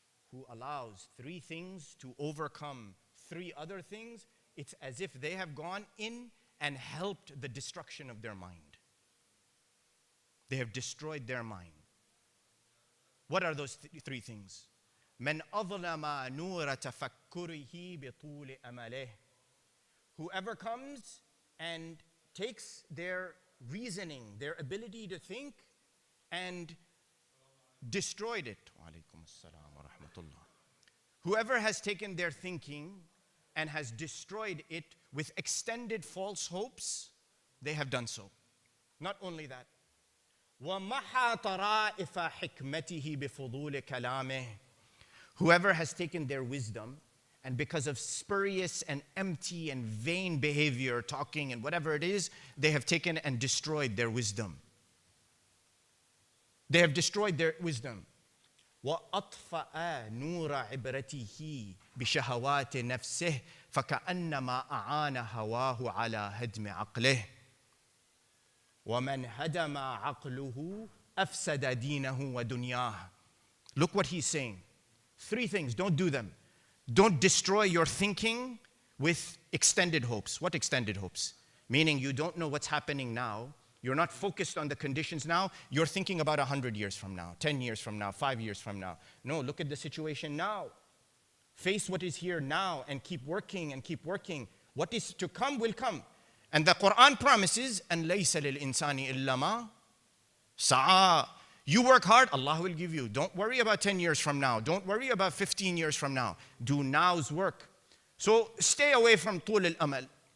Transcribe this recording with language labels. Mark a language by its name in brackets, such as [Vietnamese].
[English] Who allows three things to overcome three other things, it's as if they have gone in and helped the destruction of their mind. They have destroyed their mind. What are those three things? [Arabic] من أظلم نور تفكره بطول أمله. [English] Whoever comes and takes their reasoning, their ability to think, and destroyed it. [Arabic] وعليكم السلام ورحمة الله. [English] Whoever has taken their thinking and has destroyed it with extended false hopes, they have done so. Not only that, [Arabic] وَمَحَى طَرَائِفَ حِكْمَتِهِ بِفُضُولِ كَلَامِهِ. [English] Whoever has taken their wisdom and because of spurious and empty and vain behavior, talking and whatever it is, they have taken and destroyed their wisdom. They have destroyed their wisdom. [Arabic] وَأَطْفَأَ نُورَ عِبْرَتِهِ بِشَهَوَاتِ نَفْسِهِ فَكَأَنَّمَا أَعَانَ هَوَاهُ عَلَى هَدْمِ عَقْلِهِ وَمَنْ هَدَمَ عَقْلُهُ أَفْسَدَ دِينَهُ وَدُنْيَاهُ. [English] Look what he's saying. 3 things, don't do them. Don't destroy your thinking with extended hopes. What extended hopes? Meaning you don't know what's happening now. You're not focused on the conditions now. You're thinking about 100 years from now, 10 years from now, 5 years from now. No, look at the situation now. Face what is here now and keep working and keep working. What is to come will come. And the Quran promises, [Arabic] أَن لَيْسَ لِلْإِنسَانِ إِلَّا مَا سَعَى. [English] You work hard, Allah will give you. Don't worry about 10 years from now. Don't worry about 15 years from now. Do now's work. So stay away from [Arabic] طول الأمل.